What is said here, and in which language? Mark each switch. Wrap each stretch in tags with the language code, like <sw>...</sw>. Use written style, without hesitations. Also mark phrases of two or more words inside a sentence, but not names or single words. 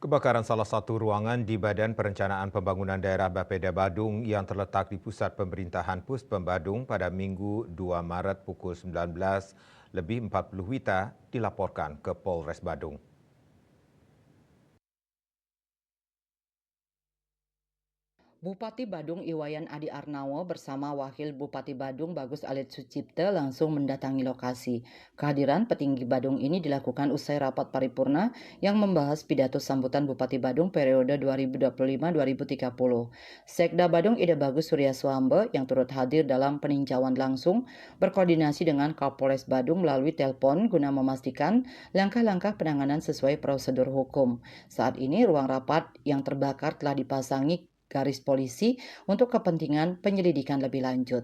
<id>Kebakaran salah satu ruangan di Badan Perencanaan Pembangunan Daerah Bapeda Badung yang terletak di pusat pemerintahan Puspem Badung pada Minggu 2 Maret pukul 19.40 WITA dilaporkan ke Polres Badung. Bupati Badung Iwayan Adi Arnawo bersama Wakil Bupati Badung Bagus Alit Sucipte langsung mendatangi lokasi. Kehadiran petinggi Badung ini dilakukan usai rapat paripurna yang membahas pidato sambutan Bupati Badung periode 2025-2030. Sekda Badung Ida Bagus Surya Swambe yang turut hadir dalam peninjauan langsung berkoordinasi dengan Kapolres Badung melalui telepon guna memastikan langkah-langkah penanganan sesuai prosedur hukum. Saat ini ruang rapat yang terbakar telah dipasangi garis polisi untuk kepentingan penyelidikan lebih lanjut.</id>